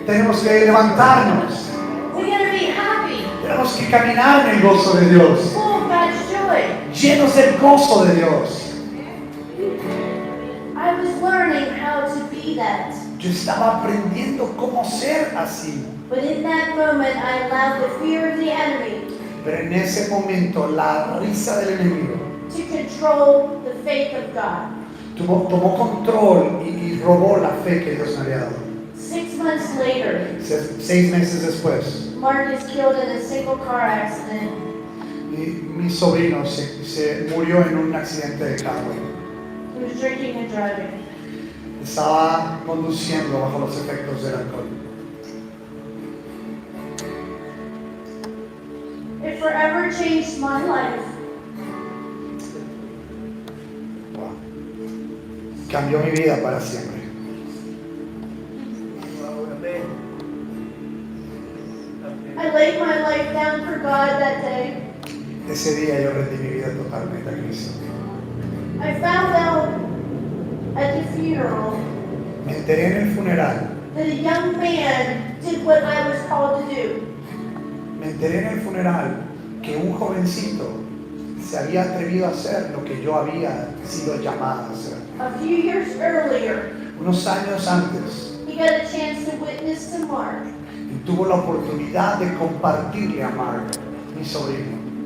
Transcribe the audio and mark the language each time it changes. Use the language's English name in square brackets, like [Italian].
[Spanish] Tenemos que levantarnos. [English] We got to be happy. [Spanish] Tenemos que caminar en el gozo de Dios. [English] Full of God's joy. [Spanish] Llenos del gozo de Dios. [English] I was learning how to be that. [Spanish] Yo estaba aprendiendo cómo ser así. [English] But in that moment, I allowed the fear of the enemy [Spanish] Pero en ese momento la risa del enemigo [English] to control the faith of God. [Spanish] tomó control y robó la fe que Dios me había dado. [English] 6 months later, [Spanish] 6 meses después, [English] Mark is killed in a single car accident. [Spanish] mi sobrino se murió en un accidente de carro. [English] He was drinking and driving. [Spanish] Estaba conduciendo bajo los efectos del alcohol. [English] It forever changed my life. Wow. [Spanish] Cambió mi vida para siempre. [English] I laid my life down for God that day. [Spanish] Ese día yo rendí mi vida totalmente a Cristo. [English] I found out at the funeral [Spanish] Me enteré en el funeral. [English] that a young man did what I was called to do. [Spanish] Me enteré en el funeral que un jovencito se había atrevido a hacer lo que yo había sido llamado a hacer. [English] A few years earlier, [Spanish] Unos años antes, [English] he got a chance to witness to Mark. [Spanish] y tuvo la oportunidad de compartirle a Mark, mi sobrino.